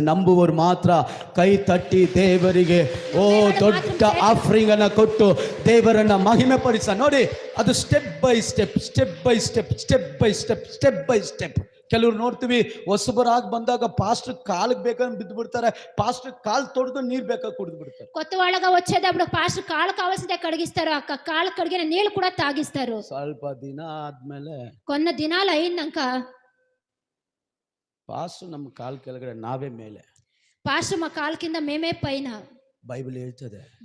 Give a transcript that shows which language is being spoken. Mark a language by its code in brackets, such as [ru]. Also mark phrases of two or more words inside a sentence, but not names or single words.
[kn] ನಂಬುವವರು ಮಾತ್ರ ಕೈ ತಟ್ಟಿ ದೇವರಿಗೆ ದೊಡ್ಡ ಆಫರಿಂಗ್ ಅನ್ನ ಕೊಟ್ಟು ದೇವರನ್ನ ಮಹಿಮೆ ಪಡಿಸ. [en] ನೋಡಿ, ಅದು step by step, step by step, step by step, step by step. [kn] ಕೆಲವ್ರು ನೋಡ್ತೀವಿ, ಹೊಸಬರಾಗಿ ಬಂದಾಗ ಪಾಸ್ಟರ್ ಕಾಲಿಗೆ ಬೇಕಾದ್ರೆ ಬಿದ್ದು ಬಿಡ್ತಾರೆ, ಪಾಸ್ಟರ್ ಕಾಲ್ ತೊಡೆದು ನೀರ್ ಬೇಕಾಗಿ ಕುಡಿದು ಬಿಡ್ತಾರೆ. [te] కొత్త వాళ్ళగా వచ్చేటప్పుడు పాస్టర్ కాళ్ళు కావాల్సిందే కడిగిస్తారు, కాళ్ళు కడిగిన నీళ్ళు కూడా తాగిస్తారు. [kn] ಸ್ವಲ್ಪ ದಿನ ಆದ್ಮೇಲೆ, [te] కొన్న దినాలు అయిందాక [kn] ಪಾಸ್ಟರ್ ನಮ್ಮ ಕಾಲ್ ಕೆಳಗಡೆ, ನಾವೇ ಮೇಲೆ, [te] పాస్టర్ మా కాళ్ళ కింద మేమే పైన. [kn] ಬೈಬಲ್ ಹೇಳ್ತದೆ.